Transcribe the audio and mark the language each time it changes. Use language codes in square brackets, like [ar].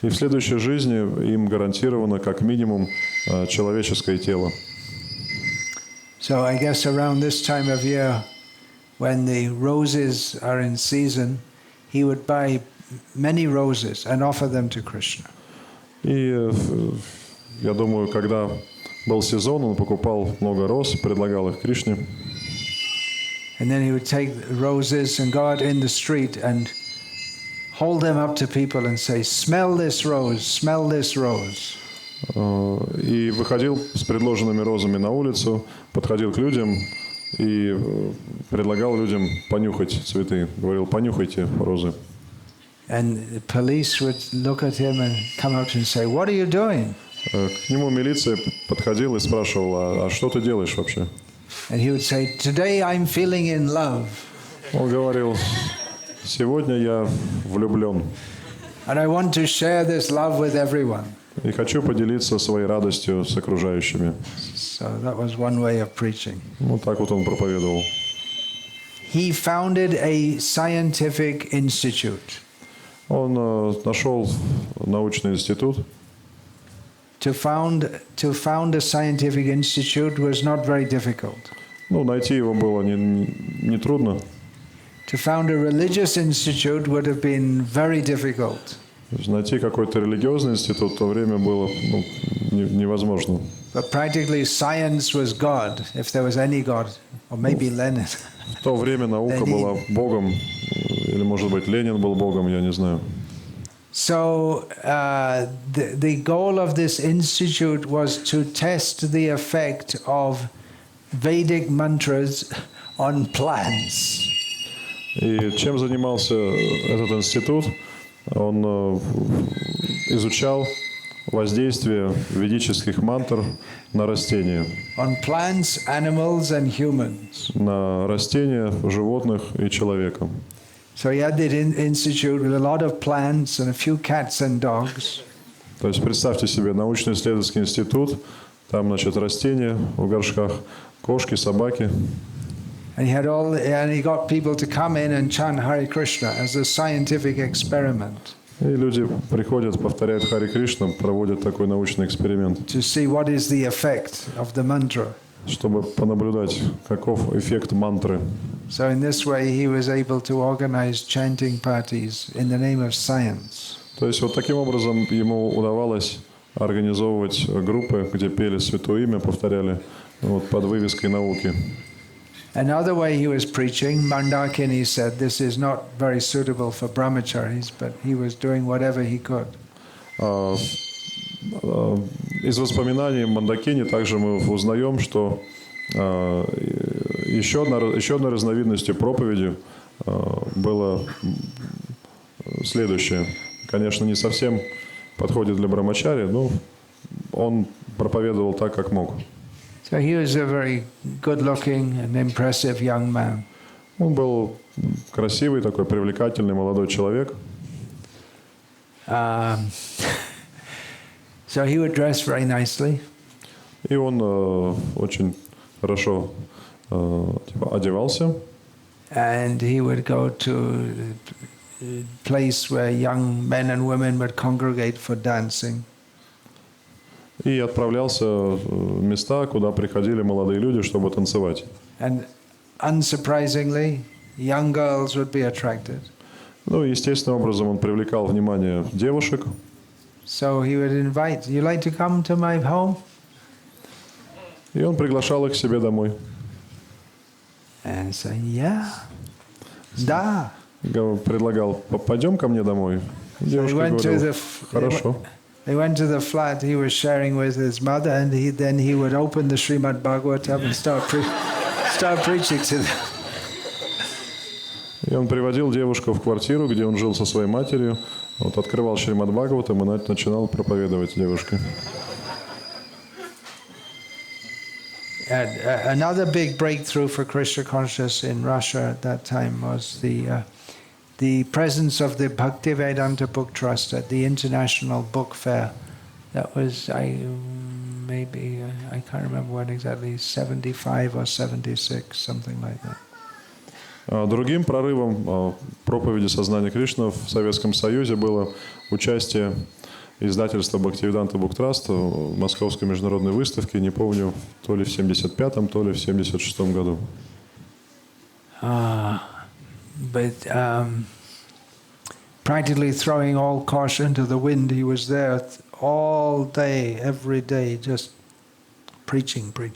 [ru] И в следующей жизни им гарантировано как минимум человеческое тело. [en] So I guess around this time of year, when the roses are in season, he would buy many roses and offer them to Krishna. [ru] И я думаю, когда был сезон, он покупал много роз, предлагал их Кришне. [en] And then he would take the roses and go out in the street and hold them up to people and say, "Smell this rose, smell this rose." [ru] И выходил с предложенными розами на улицу, подходил к людям и предлагал людям понюхать цветы. Говорил, понюхайте розы. [en] And the police would look at him and come up and say, "What are you doing?" [ru] К нему милиция подходила и спрашивала, а что ты делаешь вообще? [en] And he would say, "Today I'm feeling in love." [ru] Он говорил, сегодня я влюблен. [en] And I want to share this love with everyone. [ru] И хочу поделиться своей радостью с окружающими. [en] So that was one way of preaching. [ru] Вот так вот он проповедовал. [en] He founded a scientific institute. [ru] Он нашел научный институт. [en] To found a scientific institute was not very difficult. [ru] Ну, найти его было не трудно. [en] To found a religious institute would have been very difficult. [ru] Найти какой-то религиозный институт в то время было невозможно. [en] But practically science was God, if there was any God, or maybe Lenin. [ru] В то время наука была Богом, или, может быть, Ленин был Богом, я не знаю. [en] So the goal of this institute was to test the effect of Vedic mantras on plants. [ru] И чем занимался этот институт? Он изучал воздействие ведических мантр на растения. [en] On plants, animals and humans. [ru] На растения, животных и человека. [en] So he had the institute with a lot of plants and a few cats and dogs. [ru] То есть представьте себе научно-исследовательский институт, там, значит, растения в горшках, кошки, собаки. [en] And he got people to come in and chant Hare Krishna as a scientific experiment. [ru] И люди приходят, повторяют Харе Кришна, проводят такой научный эксперимент. [en] To see what is the effect of the mantra. [ru] Чтобы понаблюдать, каков эффект мантры. [en] So in this way he was able to organize chanting parties in the name of science. [ru] То есть вот таким образом ему удавалось организовывать группы, где пели Святое Имя, повторяли вот, под вывеской науки. [en] Another way he was preaching, Mandakini said, this is not very suitable for brahmacharis, but he was doing whatever he could. [ru] Из воспоминаний Мандакини также мы узнаем, что Еще одной разновидностью проповеди было следующее. Конечно, не совсем подходит для брамачари, но он проповедовал так, как мог. [en] So he was a very good-looking and impressive young man. [ru] Он был красивый, такой привлекательный молодой человек. [en] So he would dress very nicely. [ru] И он очень хорошо одевался. [en] And he would go to a place where young men and women would congregate for dancing. [ru] И отправлялся в места, куда приходили молодые люди, чтобы танцевать. [en] And unsurprisingly, young girls would be attracted. [ru] Ну, естественным образом он привлекал внимание девушек. [en] So he would invite, "You like to come to my home?" [ru] И он приглашал их к себе домой. [en] And say, "Yeah, [ru] да." Предлагал: "Пойдем ко мне домой". Девушка говорила: "Хорошо". [en] They went to the flat he was sharing with his mother, and then he would open the Srimad Bhagavatam and start preaching to them. [ru] И он приводил девушку в квартиру, где он жил со своей матерью, вот, открывал Шримад Бхагаватам и начинал проповедовать девушке. [en] Another big breakthrough for Krishna consciousness in Russia at that time was the presence of the Bhaktivedanta Book Trust at the International Book Fair. That was, I can't remember when exactly, 75 or 76, something like that. [ru] Другим прорывом проповеди сознания Кришны в Советском Союзе было участие издательства Бхактивиданта Book Trust в Московской международной выставке, не помню, то ли в 75-м, то ли в 76-м году. [en] But practically throwing all caution to the wind, he was there all day, every day, just preaching.